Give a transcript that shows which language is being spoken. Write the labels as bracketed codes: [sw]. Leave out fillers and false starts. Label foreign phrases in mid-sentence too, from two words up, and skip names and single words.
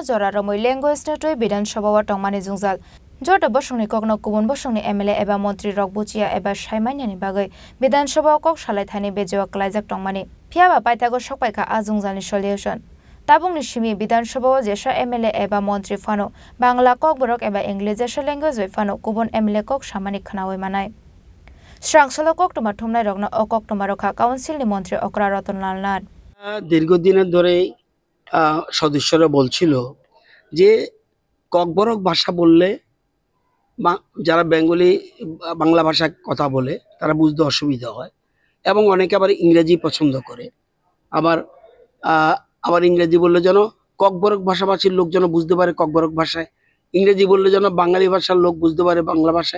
[trp] जरा रमै लैंग्वेज नटै विधानसभा टंगमानि जुंजाल जट बसंनि ककनो गुबुन बसंनि एमएलए एबा मंत्री रकबुचिया एबा साइमान्यानि बागै विधानसभा कक सालायथानि बेजेवा क्लाइजाक टंगमानि फियाबा पाइथागो सकपाइका आजुंजालनि सलिउशन ताबुंनि सिमी विधानसभा जेसा एमएलए एबा मंत्री फानो बांग्ला कक बरक एबा इंग्लिश जेसा लैंग्वेज बै फानो गुबुन एमएलए कक सामानि खनावै मानाय स्रांसलो कक्टुमा थुमनाय रगनो अकक्टुमा रखा काउन्सिलनि मंत्री अकरा रतनलाल नाथ [bn] দীর্ঘদিনের ধরে সদস্যরা বলছিল যে ককবরক ভাষা বললে যারা বেঙ্গলি বাংলা ভাষায় কথা বলে তারা বুঝতে অসুবিধা হয় এবং অনেকে আবার ইংরেজি পছন্দ করে আবার ইংরেজি বললে যেন ককবরক ভাষাভাষীর লোক যেন বুঝতে পারে ককবরক ভাষায়, ইংরেজি বললে যেন বাঙালি ভাষার লোক বুঝতে পারে বাংলা ভাষায়।